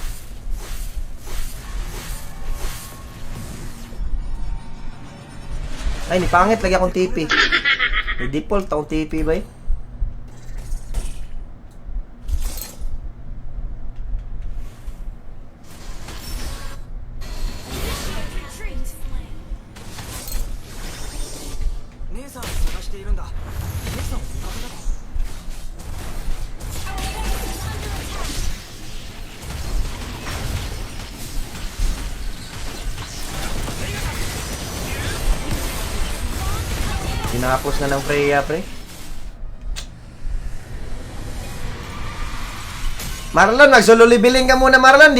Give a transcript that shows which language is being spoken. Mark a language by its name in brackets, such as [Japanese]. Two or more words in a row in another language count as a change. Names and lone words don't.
[Filipino] Ay, ni pangit lagi akong TP. May default akong TP ba eh? Retreat. [Japanese] 姉さんを探しているんだ姉さんを見かけたか [Filipino] Tinapos na ng Freya, pre. Marlon, mag-solo leveling ka muna, Marlon.